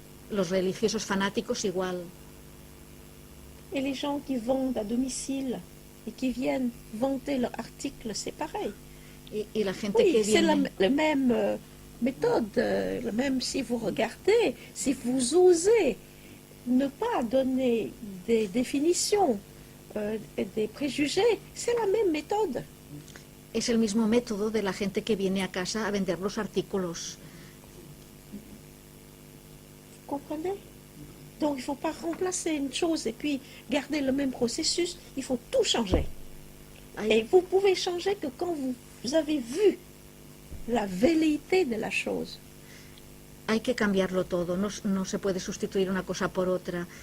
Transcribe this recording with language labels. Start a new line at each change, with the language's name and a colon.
Spanish: Los religiosos fanáticos igual.
French: Et les gens qui vendent à domicile et qui viennent vanter leur article, c'est pareil.
Spanish: Y la gente
French: Oui,
Spanish: que
French: c'est
Spanish: viene...
French: la même méthode. Même si vous regardez, si vous osez ne pas donner des définitions, des préjugés, c'est la même méthode.
Spanish: Es el mismo método de la gente que viene a casa a vender los artículos.
French: Vous comprenez? Donc il ne faut pas remplacer une chose et puis garder le même processus, il faut tout changer. Et vous pouvez changer que quand vous avez vu la velléité de la chose.
Spanish: Hay que cambiarlo todo, no se puede sustituir una cosa por otra.